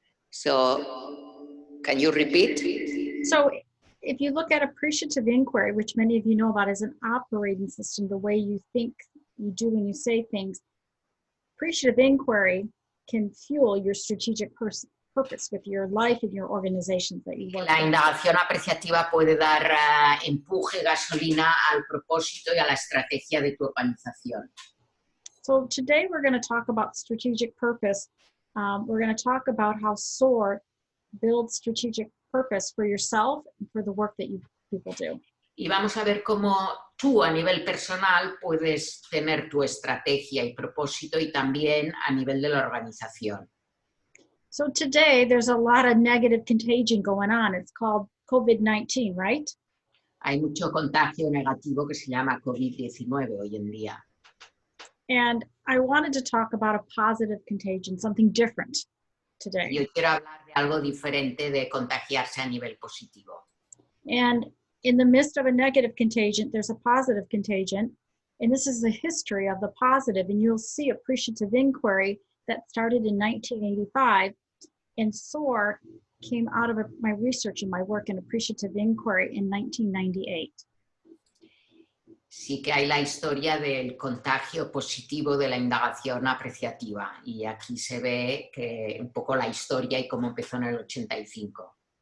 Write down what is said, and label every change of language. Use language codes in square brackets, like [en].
[en] So, can you repeat? So if you look at appreciative inquiry, which many of you know about as an operating system, the way you think, you do, and you say things, appreciative inquiry can fuel your strategic purpose with your life and your organizations that you work [es] La [en] with. [es] indagación apreciativa puede dar empuje, gasolina al propósito y a la estrategia de tu organización. [en] So today we're going to talk about strategic purpose. We're going to talk about how SOAR builds strategic purpose for yourself and for the work that people do. [es] Y vamos a ver cómo tú a nivel personal puedes tener tu estrategia y propósito y también a nivel de la organización. [en] So today there's a lot of negative contagion going on. It's called COVID-19, right? [es] Hay mucho contagio negativo que se llama COVID-19 hoy en día. [en] And I wanted to talk about a positive contagion, something different today. [es] Yo quiero hablar de algo diferente de contagiarse a nivel positivo. [en] And in the midst of a negative contagion, there's a positive contagion. And this is the history of the positive. And you'll see appreciative inquiry that started in 1985. And SOAR came out of my research and my work in appreciative inquiry in 1998. [es] Sí que hay la historia del contagio positivo de la indagación apreciativa. Y aquí se ve que un poco la historia y cómo empezó en el 85.